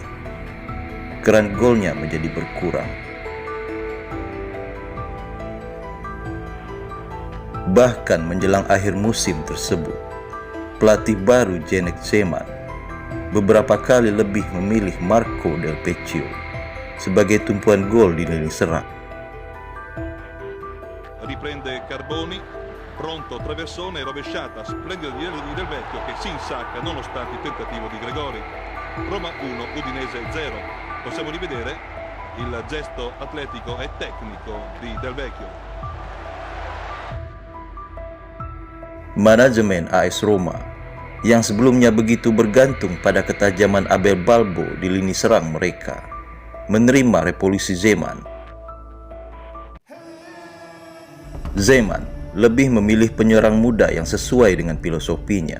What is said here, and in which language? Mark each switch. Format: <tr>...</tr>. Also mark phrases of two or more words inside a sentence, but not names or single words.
<id>Keran golnya menjadi berkurang. Bahkan menjelang akhir musim tersebut, pelatih baru Zdeněk Zeman beberapa kali lebih memilih Marco Del Vecchio sebagai tumpuan gol di lini serang.</id> <it>Riprende Carboni, pronto traversone, rovesciata splendida di Del Vecchio che si insacca nonostante il tentativo di Gregori. Roma 1, Udinese 0. Possiamo rivedere il gesto atletico e tecnico di Del Vecchio.</it> <id>Manajemen AS Roma yang sebelumnya begitu bergantung pada ketajaman Abel Balbo di lini serang mereka menerima revolusi Zeman. Zeman lebih memilih penyerang muda yang sesuai dengan filosofinya.</id>